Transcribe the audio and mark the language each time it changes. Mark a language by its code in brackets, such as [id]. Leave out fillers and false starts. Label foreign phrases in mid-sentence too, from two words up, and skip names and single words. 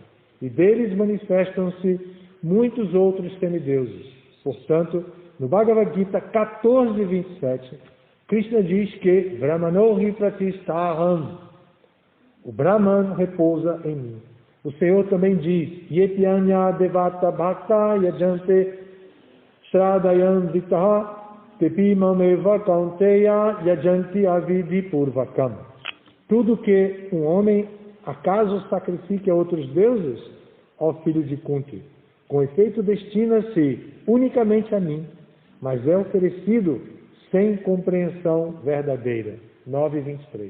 [pt] E deles manifestam-se muitos outros semideuses. Portanto, no Bhagavad Gita 14.27, Krishna diz que [sa] Brahmanohi Pratistaham. [pt] O Brahman repousa em mim. O Senhor também diz: [sa] Yetyanya Devata Bhakta Yajante Shradayam Vitaha Tepimameva Kaunteya Yajanti Avidi Purvakam. [pt] Tudo que um homem acaso sacrifique a outros deuses, ó filho de Kunti, com efeito destina-se unicamente a mim, mas é oferecido sem compreensão verdadeira. 9.23.